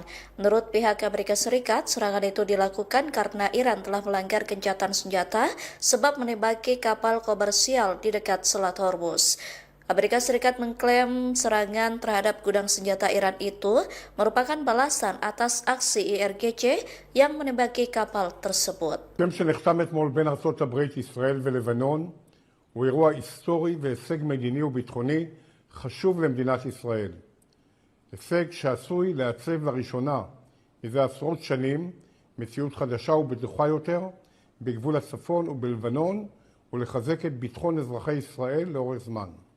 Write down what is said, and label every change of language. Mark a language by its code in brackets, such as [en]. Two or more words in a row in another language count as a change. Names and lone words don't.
[id] Menurut pihak Amerika Serikat, serangan itu dilakukan karena Iran telah melanggar gencatan senjata sebab menembaki kapal komersial di dekat Selat Hormuz. Amerika Serikat mengklaim serangan terhadap gudang senjata Iran itu merupakan balasan atas aksi IRGC yang menembaki kapal tersebut. [he] שנחתם אתמול בין ארצות הברית, ישראל ולבנון הוא אירוע היסטורי והישג מדיני וביטחוני חשוב למדינת ישראל. הישג שעשוי לעצב לראשונה מזה עשרות שנים מציאות חדשה ובטוחה יותר בגבול הצפון ובלבנון ולחזק את ביטחון אזרחי ישראל לאורך זמן.